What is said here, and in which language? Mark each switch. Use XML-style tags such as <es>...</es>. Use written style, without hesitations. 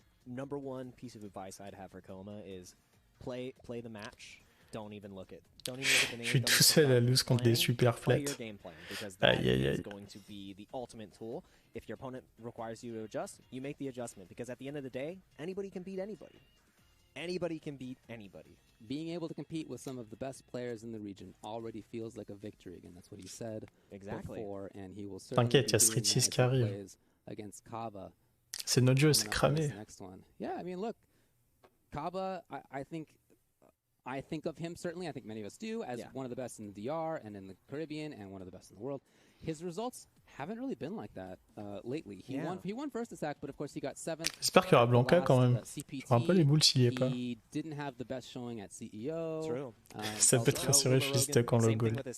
<en>number one piece of advice I'd have for Coma is play the match. Don't even look at the name.</en> <fr>Je suis tout seul à lose contre des super flats. Aïe aïe aïe.</fr> <en>Going to be the ultimate tool. If your opponent requires you to adjust, you make the adjustment because at the end of the day, anybody can beat anybody. Anybody can beat anybody. Being able to compete with some of the best players in the region already feels like a victory. Again, that's what he said before, and he will certainly</en> <fr>T'inquiète, il y a Street 6 qui arrive.</fr> <en>Against Kava.</en> <fr>C'est notre jeu, c'est cramé.</fr> <en>Yeah, I mean, look, Kava, I think of him, certainly, I think many of us do, as one of the best in the DR and in the Caribbean and one of the best in the world. His results haven't really been like that lately. He won first attack, but of course he got 7th.</en> <fr>J'espère qu'il y aura Blanca quand même. J'aurai un peu les boules s'il y est pas.</fr> <en>He didn't have the best showing at CEO. True.</en> <fr>Ça peut te rassurer, je suis stuck en logo.</fr>